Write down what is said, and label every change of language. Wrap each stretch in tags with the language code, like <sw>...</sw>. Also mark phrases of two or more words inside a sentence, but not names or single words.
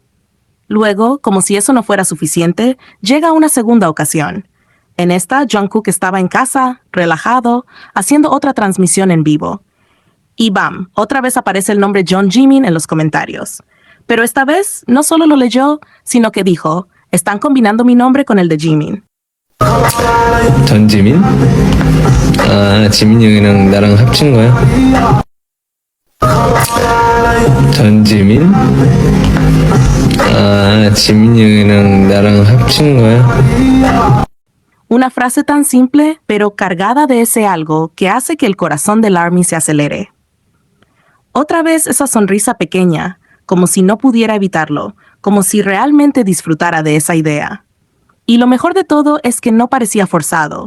<es>Luego, como si eso no fuera suficiente, llega una segunda ocasión. En esta, Jungkook estaba en casa, relajado, haciendo otra transmisión en vivo. Y bam, otra vez aparece el nombre John Jimin en los comentarios. Pero esta vez no solo lo leyó, sino que dijo, están combinando mi nombre con el de Jimin.</es> <ko>전 지민? 아, 지민이 형이랑 나랑 합친 거야? 전 지민? 아, 지민이 형이랑 나랑 합친 거야?</ko> <es>Una frase tan simple, pero cargada de ese algo que hace que el corazón del ARMY se acelere. Otra vez esa sonrisa pequeña, como si no pudiera evitarlo, como si realmente disfrutara de esa idea. Y lo mejor de todo es que no parecía forzado.</es>